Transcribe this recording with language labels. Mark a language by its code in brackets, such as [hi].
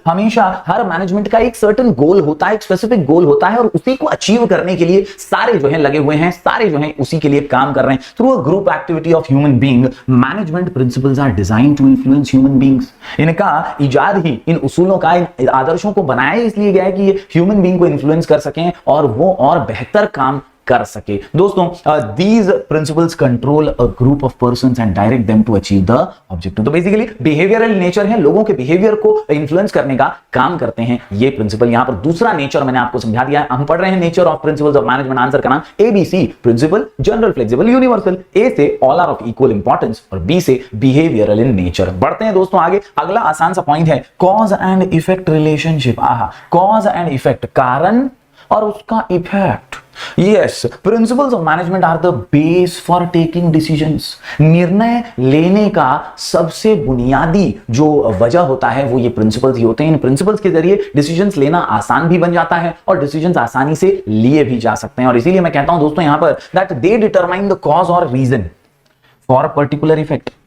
[hi] हमेशा हर मैनेजमेंट का एक सर्टेन गोल होता है, एक स्पेसिफिक गोल होता है, और उसी को अचीव करने के लिए सारे जो है लगे हुए हैं, सारे जो है उसी के लिए काम कर रहे हैं। [en] Through a group activity of human being, management principles are designed to influence human beings. [hi] इनका इजाद ही, इन उसूलों का, इन आदर्शों को बनाया इसलिए गया है कि ये ह्यूमन बीइंग को इन्फ्लुएंस कर सकें और वो और बेहतर काम कर सके। [en] दोस्तों, these principles control a group of persons and direct them to achieve the objective। [hi] तो बेसिकली बिहेवियरल नेचर है, लोगों के बिहेवियर को इन्फ्लुएंस करने का काम करते हैं ये प्रिंसिपल। यहां पर दूसरा नेचर मैंने आपको समझा दिया है। हम पढ़ रहे हैं nature of principles of management. Answer का नाम ABC, principal, general, flexible, universal. A से [en] all are of equal importance [hi] और B से बिहेवियरल इन नेचर। बढ़ते हैं दोस्तों आगे। अगला आसान सा पॉइंट है cause and effect relationship. Cause and effect, कारण और उसका effect. [en] Yes, principles of management are the base for taking decisions। [hi] निर्णय लेने का सबसे बुनियादी जो वजह होता है वो ये प्रिंसिपल्स ही होते हैं। इन प्रिंसिपल्स के जरिए डिसीजंस लेना आसान भी बन जाता है और डिसीजंस आसानी से लिए भी जा सकते हैं। और इसीलिए मैं कहता हूं दोस्तों यहां पर [en] that they determine the cause or reason for a particular effect।